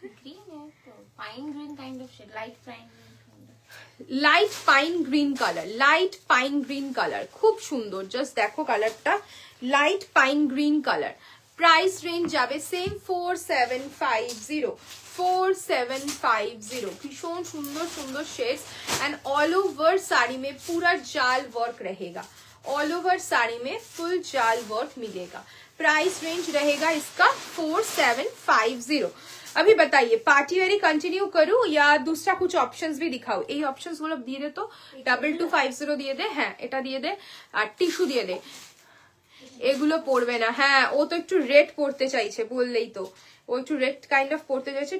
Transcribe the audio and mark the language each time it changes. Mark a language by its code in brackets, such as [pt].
[hi] Green है तो pine green kind of shade, light pine, [bn] light pine green colour, light pine green colour, খুব সুন্দর। Just দেখো কালারটা, light pine green colour. Price range যাবে same 4750, 4750। ভীষণ সুন্দর সুন্দর [hi] shades, and all over sari में पूरा जाल वर्क रहेगा, ऑल ओवर साड़ी में फुल जाल वर्क मिलेगा। प्राइस रेंज रहेगा इसका 4750। अभी बताइए पार्टी वेयर कंटिन्यू करूं या दूसरा कुछ ऑप्शंस भी दिखाओ? [bn] এই অপশনস গুলো দিয়ে দে তো, 2250 দিয়ে দে, হ্যাঁ এটা দিয়ে দে, আর টিস্যু দিয়ে দে। এগুলো পরবে না। হ্যাঁ, ও তো একটু রেড পরতে চাইছে, বললেই তো ও একটু রেড কাইন্ড অফ পরতে চাইছে।